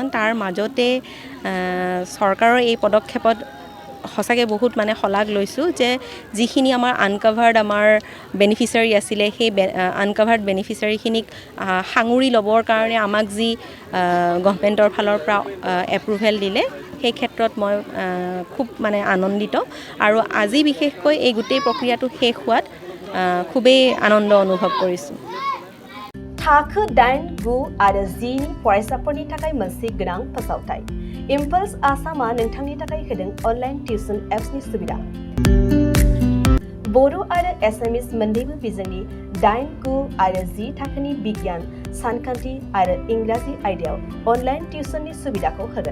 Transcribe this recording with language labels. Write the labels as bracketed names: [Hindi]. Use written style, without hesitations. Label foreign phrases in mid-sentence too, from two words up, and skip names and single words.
[Assamese] তাৰ মাজতে চৰকাৰৰ এই পদক্ষেপত সঁচাকৈ বহুত শলাগ লৈছোঁ যে যিখিনি আমাৰ আনকভাৰ্ড আমাৰ বেনিফিচিয়াৰী আছিলে সেই আনকভাৰ্ড বেনিফিচিয়াৰীখিনিক সাঙুৰি ল'বৰ কাৰণে আমাক যি গভৰ্ণমেণ্টৰ ফালৰ পৰা এপ্ৰুভেল দিলে সেই ক্ষেত্ৰত মই খুব মানে আনন্দিত আৰু আজি বিশেষকৈ এই গোটেই প্ৰক্ৰিয়াটো শেষ হোৱাত খুবেই আনন্দ অনুভৱ কৰিছোঁ। [Bodo] थाखो 8, 9 आरो 10 नि फरायसाफोरनि थाखाय मोनसे गोनां फोसावथाय। इम्पल्स आसामआ नोंथांनि थाखाय होदों अनलाइन टिउसन एप्सनि सुबिदा। बर' आरो एसामिस मोन्नैबो बिजोंनि 8, 9 आरो 10 थाखोनि बिगियान, सानखान्थि आरो इंराजि आयदायाव अनलाइन टिउसननि सुबिदाखौ होगोन।